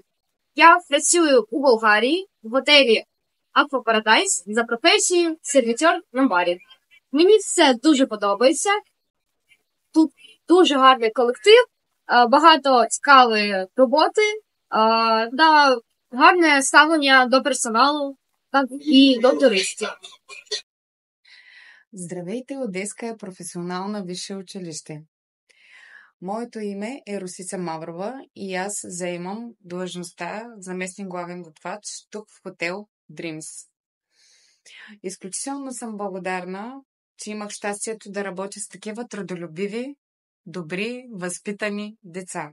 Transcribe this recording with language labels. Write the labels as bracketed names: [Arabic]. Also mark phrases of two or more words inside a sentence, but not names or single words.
[Ukrainian] Я працюю у Болгарії в готелі Aqua Paradise за професією сервітер на барі. Мені все дуже подобається. Тут дуже гарний колектив, багато цікавої роботи, гарне ставлення до персоналу і до туристів. [Bulgarian] Здравейте, Одеска професионално висше училище. Моето име е Русица Маврова и аз заемам длъжността заместник главен готвач тук в хотел Dreams. Изключително съм благодарна, че имах щастието да работя с такива трудолюбиви, добри, възпитани деца.